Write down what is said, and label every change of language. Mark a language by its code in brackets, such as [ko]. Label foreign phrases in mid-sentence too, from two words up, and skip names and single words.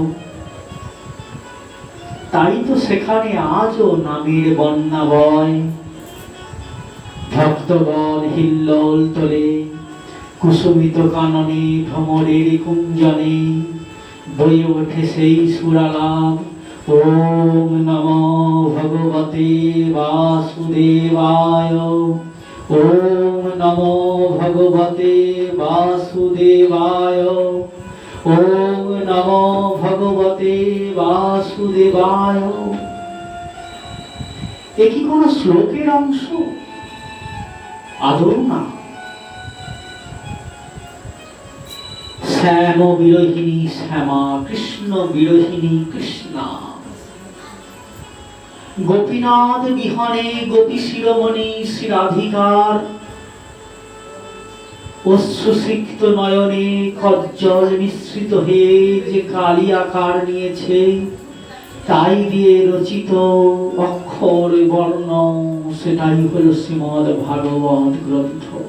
[bn] তাই তো সেখানে আজও নামের বন্যা বয়, ভক্তগণ হিল্লোল তোলে কুসুমিত কাননে ভ্রমরের কুঞ্জনে, বয়ে ওঠে সেই সুরালাপ। [sa] ওম নমো ভগবতে বাসুদেবায়, ওম নমো ভগবতে বাসুদেবায়, ওম নমো ভগবতে বাসুদেবায়। [bn] এ কি কোনো শ্লোকের অংশ? আদৌ না। শ্যাম বিরোহিনী শ্যামা, কৃষ্ণ বিরোহিনী কৃষ্ণা। গোপীনাথ বিহনে গোপী শিরোমণি শ্রীরাধিকার, অশ্রুসিক্ত নয়নে কজ্জল মিশ্রিত হয়ে যে কালী আকার নিয়েছে, তাই দিয়ে রচিত অক্ষর বর্ণ, সেটাই হল শ্রীমদ ভাগবত গ্রন্থ।